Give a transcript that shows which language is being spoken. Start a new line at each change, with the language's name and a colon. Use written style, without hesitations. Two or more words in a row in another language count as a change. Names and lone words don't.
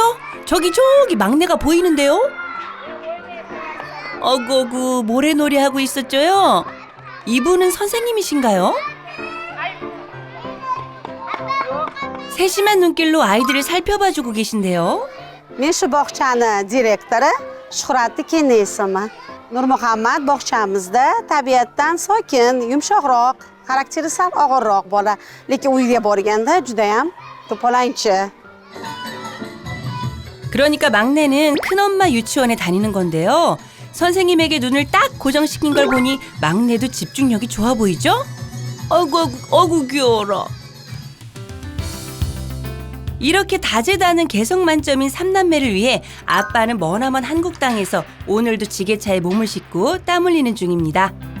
Korean: 저기 막내가 보이는데요. 어구 모래놀이 하고 있었죠요. 이분은 선생님이신가요? 세심한 눈길로 아이들을 살펴봐주고 계신데요.
Uzbek: Men shu bog'chani direktori Shuhratli Kennesman. Nurmuhammad bog'chamizda tabiatdan sokin, yumshoqroq, xarakteri sal og'irroq bola, lekin uyga borganda juda ham to'polanchi.
Korean: 그러니까 막내는 큰엄마 유치원에 다니는 건데요. 선생님에게 눈을 딱 고정시킨 걸 보니 막내도 집중력이 좋아 보이죠? 어구 귀여워라. 이렇게 다재다능 개성 만점인 삼남매를 위해 아빠는 머나먼 한국 땅에서 오늘도 지게차에 몸을 싣고 땀 흘리는 중입니다.